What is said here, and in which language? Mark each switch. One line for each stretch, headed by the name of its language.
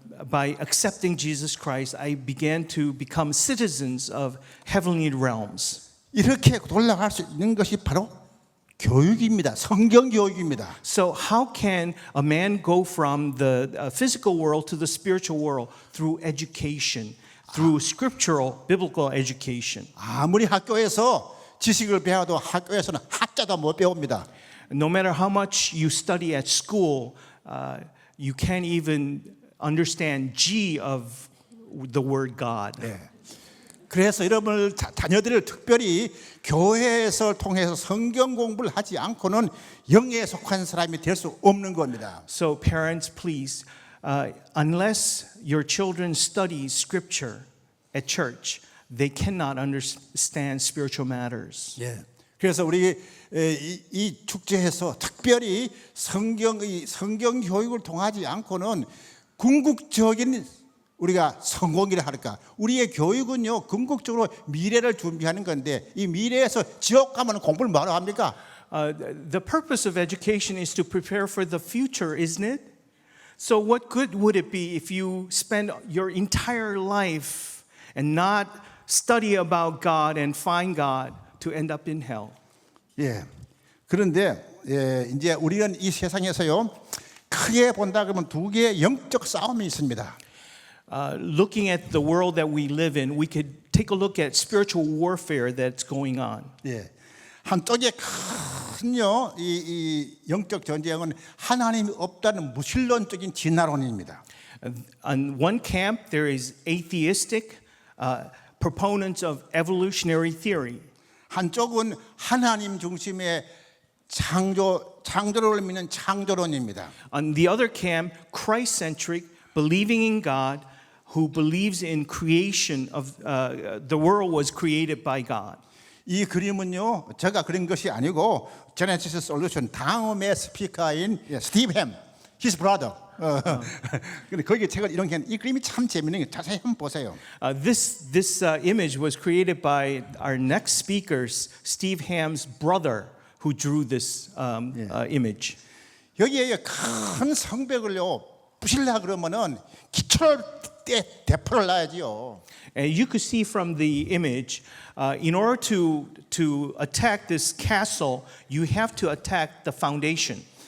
English: By accepting Jesus Christ, I began to become citizens of heavenly realms.
Korean: 이렇게 돌아갈 수 있는 것이 바로 교육입니다. 성경 교육입니다.
English: So how can a man go from the physical world to the spiritual world? Through education, through scriptural, biblical education.
Korean: 아무리 학교에서 지식을 배워도 학교에서는 한자도 못 배웁니다.
English: No matter how much you study at school, you can't even understand G of the word God.
Korean: 네. 그래서 여러분 자녀들을 특별히 교회에서 통해서 성경 공부를 하지 않고는 영에 속한 사람이 될 수 없는 겁니다.
English: So parents, please, unless your children study scripture at church, they cannot understand spiritual matters.
Korean: 예. 그래서 우리 이 축제에서 특별히 성경 교육을 통하지 않고는 궁극적인 우리가 성공이라 할까? 우리의 교육은요 궁극적으로 미래를 준비하는 건데 이 미래에서 지옥 가면 공부를 뭐하러 합니까?
English: The purpose of education is to prepare for the future, isn't it? So what good would it be if you spend your entire life and not study about God and find God to end up in hell?
Korean: 예. 그런데 이제 우리는 이 세상에서요 크게 본다 그러면 두 개의 영적 싸움이 있습니다.
English: Looking at the world that we live in, we could take a look at spiritual warfare that's going on.
Korean: 예. 한쪽에 큰요 이 영적 전쟁은 하나님이 없다는 무신론적인 진화론입니다.
English: On one camp, there is atheistic proponents of evolutionary theory.
Korean: 한쪽은 하나님 중심의 창조론을 믿는 창조론입니다.
English: On the other camp, Christ-centric, believing in God, who believes in creation of the world was created by God.
Korean: 이 그림은요 제가 그린 것이 아니고 제네시스 솔루션 다음의 스피커인 스티브 햄,
English: his brother.
Korean: 근데 거기 책을 이런 게 이 그림이 참 재밌는 게 자세히 한번 보세요.
English: This image was created by our next speaker's Steve Ham's brother, who drew this image.
Korean: 여기에 큰 성벽을요 부실라 그러면은 기초를 대포를 놔야지요.
English: And you could see from the image, in order to attack this castle, you have to attack the foundation.